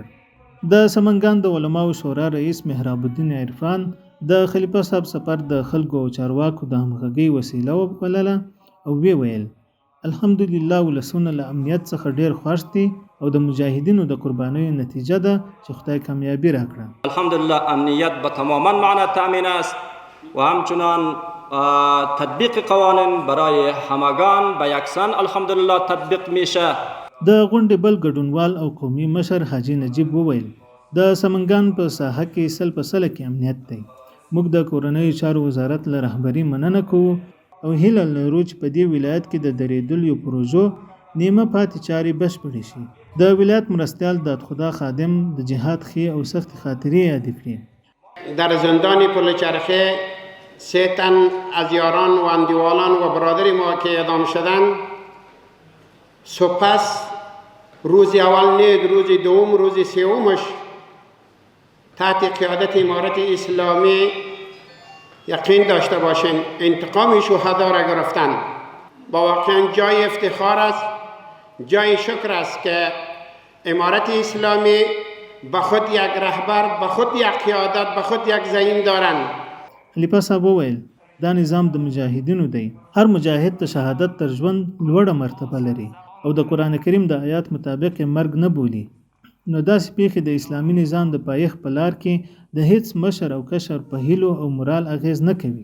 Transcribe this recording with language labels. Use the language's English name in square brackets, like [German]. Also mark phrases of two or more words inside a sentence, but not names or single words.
[Pashto] د سمنګان د علماو شورا رئیس محراب الدین عرفان د خلیفه صاحب سفر د خلکو او چارواکو د همغږۍ وسیله وبلله او وی ویل الحمدلله ولسونه له امنیت څخه ډیر خوښ دي او د مجاهدینو د قربانیو نتیجه ده چې خدای کامیابی راکړه. [Persian] الحمدلله امنیت به تماما معنا تامین است و همچنان تطبیق قوانین برای همگان به یکسان الحمدلله تطبیق میشه. [Pashto] د غونډې بل ګډونوال او قومي مشر حاجی نجیب وویل د سمنګان په ساحه کې سل په سل کې امنیت دی. موږ د کورنیو چارو وزارت له رهبري مننه کوو او هیله لرو چې په دې ولایت کې د درېدلیو پروژو نیمه پاتې چارې بشپړې شي. د ولایت مرستیال دادخدا خادم د جهاد ښې او سخت خاطرې یاد کړې. [Persian] در زندان پلچرخه 3 تن از یاران و اندیوالان و برادر ما که اعدام شدند سپس روز اول نید، روز دوم، روز سومش تحت قیادت امارت اسلامی یقین داشته باشین انتقام شهدا را گرفتن. با واقعا جای افتخار است، جای شکر است که امارت اسلامی به خود یک رهبر، به خود یک قیادت، به خود یک زعیم دارند. [Pashto] خلیفه صاحب وویل دا نظام د مجاهدینو دی. هر مجاهد د شهادت تر ژوند لوړه مرتبه لري او د قرآن کریم د آیات مطابق مرګ نه بولي. نو داسې پیښې د اسلامي نظام د پایښت په لار کې د هیڅ مشر او کشر په هیلو او مورال اغیز نه کوي.